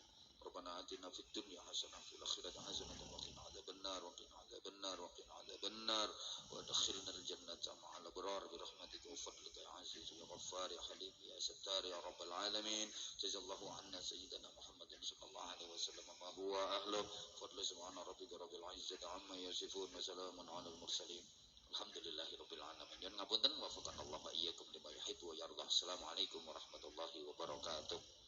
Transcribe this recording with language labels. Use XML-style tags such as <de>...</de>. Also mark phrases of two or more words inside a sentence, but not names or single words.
<ar>ربنا آتنا في الدنيا حسنة وفي الآخرة حسنة وقنا عذاب النار وقنا عذاب النار وقنا عذاب النار وادخلنا الجنة مع الأبرار برحمتك وفضلك يا عزيز يا غفار يا حليم يا ستار يا رب العالمين. جزا الله عنا سيدنا محمد صلى الله عليه وسلم ما هو أهله. فضل سبحان ربك رب العزة عما يصفون وسلام على المرسلين. الحمد لله رب العالمين.</ar> <jv>Yen ngapunten</jv> <ar>وفقنا الله وإياكم لما يحب ويرضاه. السلام عليكم ورحمة الله وبركاته.</ar>